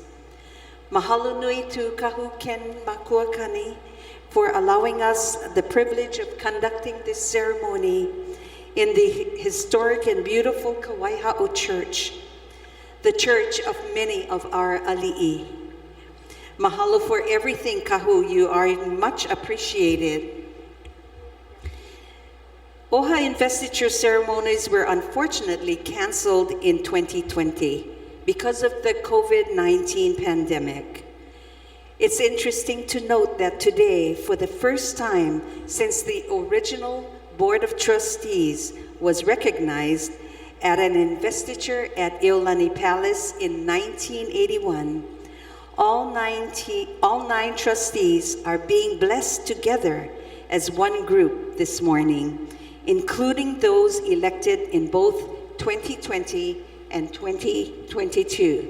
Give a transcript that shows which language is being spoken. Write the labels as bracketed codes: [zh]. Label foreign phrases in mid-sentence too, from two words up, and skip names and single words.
[haw] Mahalo nui [en] tu Kahu Ken Makuakani for allowing us the privilege of conducting this ceremony in the historic and beautiful Kawaiahaʻo Church, the church of many of our aliʻi. Mahalo for everything, Kahu. You are much appreciated. OHA Investiture ceremonies were unfortunately canceled in 2020 because of the COVID-19 pandemic. It's interesting to note that today, for the first time since the original Board of Trustees was recognized at an investiture at Iolani Palace in 1981, all nine trustees are being blessed together as one group this morning, including those elected in both 2020 and 2022.